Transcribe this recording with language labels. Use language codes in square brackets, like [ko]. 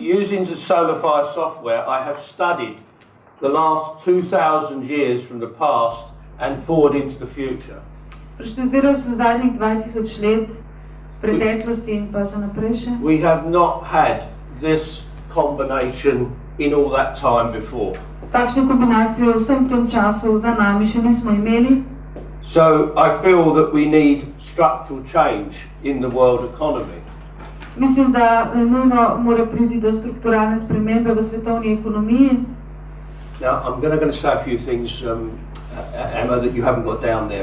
[en] Using the SolarFire software, I have studied the last 2,000 years from the past and forward into the future. [sl] Preštudiral sem zadnjih 2000 let preteklosti in pa za naprej še. [en] We have not had this combination in all that time before. [sl] Takšne kombinacije v vsem tem času za nami še nismo imeli. [en] So I feel that we need structural change in the world economy. [sl] Mislim, da nujno mora priti do strukturalne spremembe v svetovni ekonomiji. [en] Now, I'm going to say a few things, Emma, that you haven't got down there,